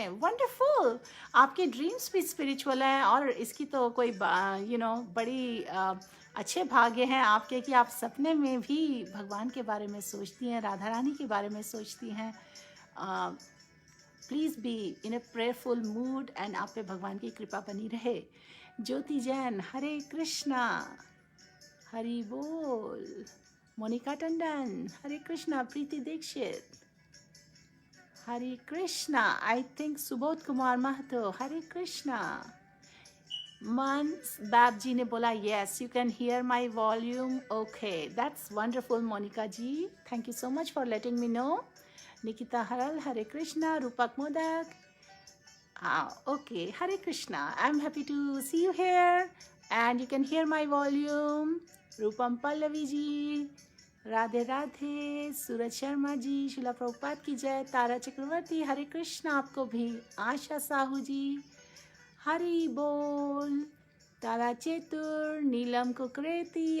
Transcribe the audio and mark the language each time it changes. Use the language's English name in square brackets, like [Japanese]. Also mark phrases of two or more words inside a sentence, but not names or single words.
[Hindi] वंडरफुल, आपके ड्रीम्स भी स्पिरिचुअल हैं और इसकी तो कोई बड़ी अच्छे भाग्य हैं आपके कि आप सपने में भी भगवान के बारे में सोचती हैं, राधा रानी के बारे में सोचती हैं। [English] please be in a prayerful mood and [Hindi] आप पे भगवान की कृपा बनी रहे। ज्योति जैन, हरे कृष्णा, हरि बोल। मोनिका टंडन, हरे कृष्णा, प्रीति दीक्षित, हरे कृष्णा। [English] I think [Hindi] सुबोध कुमार महतो, हरे कृष्णा। मन बाब जी ने बोला [English] yes, you can hear my volume, okay, that's wonderful मोनिका जी, thank you so much for letting me know. [Hindi] निकिता हरल, हरे कृष्णा, रूपक मोदक, okay, हरे कृष्णा. [English] I'm happy to see you here and you can hear my volume. [Hindi] रूपम पल्लवी जी, राधे राधे, सूरज शर्मा जी, शिला प्रभुपाद की जय, तारा चक्रवर्ती, हरे कृष्णा आपको भी, आशा साहू जी, हरि बोल, तारा चेतुर, नीलम कुकरेती।